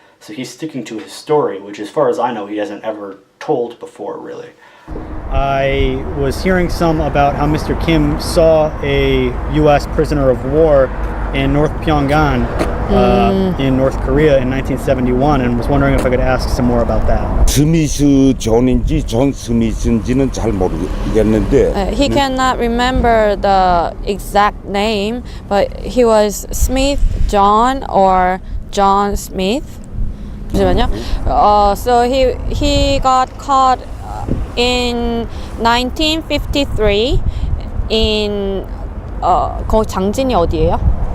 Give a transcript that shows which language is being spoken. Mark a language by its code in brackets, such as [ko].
[en] So he's sticking to his story, which as far as I know, he hasn't ever told before, really. I was hearing some about how Mr. Kim saw a U.S. prisoner of war in North Pyongan in North Korea in 1971, and was wondering if I could ask some more about that. [ko] 스미스 존인지 존 스미스인지는 잘 모르겠는데 [en] He cannot remember the exact name, but he was Smith John or John Smith. [ko] 잠시만요. [en] So he got caught in 1953 in [ko] 거기 장진이 어디예요?